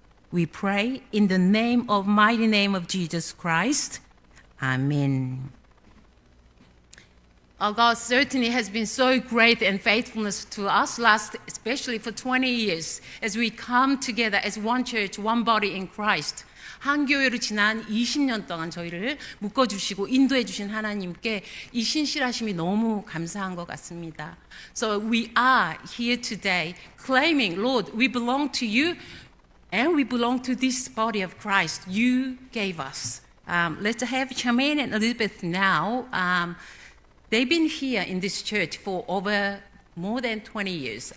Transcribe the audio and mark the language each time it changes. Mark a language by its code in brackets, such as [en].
[en] We pray in the mighty name of Jesus Christ. Amen. Our God certainly has been so great and faithfulness to us, especially for 20 years, as we come together as one church, one body in Christ. [ko] 한 교회로 지난 20년 동안 저희를 묶어주시고 인도해주신 하나님께 이 신실하심이 너무 감사한 것 같습니다. [en] So we are here today claiming, Lord, we belong to you and we belong to this body of Christ you gave us. Let's have Charmaine and Elizabeth now. They've been here in this church for over more than 20 years.